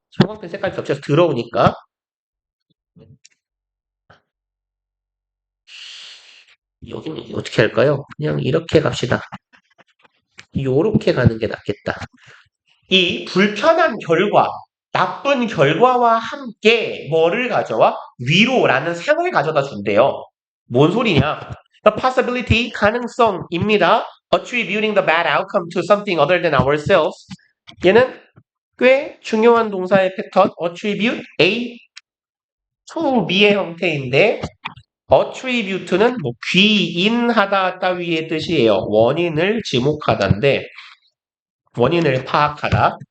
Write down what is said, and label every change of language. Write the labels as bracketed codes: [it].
[ko] 형광펜 색깔 겹쳐서 들어오니까 여기는 어떻게 할까요? 그냥 이렇게 갑시다. 요렇게 가는 게 낫겠다. 이 불편한 결과, 나쁜 결과와 함께 뭐를 가져와? 위로라는 상을 가져다 준대요. 뭔 소리냐? [en] The possibility, [ko] 가능성입니다. [en] Attributing the bad outcome to something other than ourselves. [ko] 얘는 꽤 중요한 동사의 패턴, attribute A to B의 형태인데 attribute는 뭐 귀인하다 따위의 뜻이에요. 원인을 지목하다인데 원인을 파악하다.